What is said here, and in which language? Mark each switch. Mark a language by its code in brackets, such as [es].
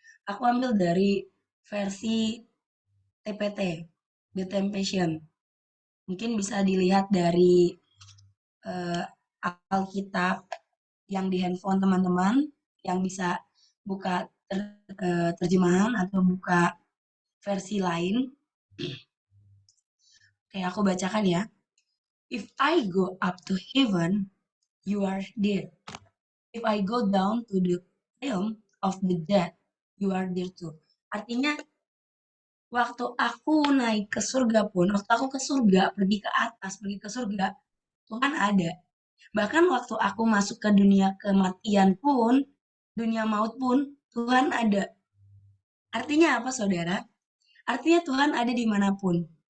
[id] Aku ambil dari versi TPT, The Temptation. Mungkin bisa dilihat dari eh, Alkitab yang di handphone teman-teman, yang bisa buka terjemahan atau buka versi lain. Kayak aku bacakan ya. [en] If I go up to heaven, you are there. If I go down to the realm of the dead, you are there too. [id] Artinya, waktu aku naik ke surga pun, waktu aku ke surga, pergi ke atas, pergi ke surga, Tuhan ada. Bahkan waktu aku masuk ke dunia kematian pun, dunia maut pun, Tuhan ada. Artinya apa, saudara? Artinya Tuhan ada dimanapun.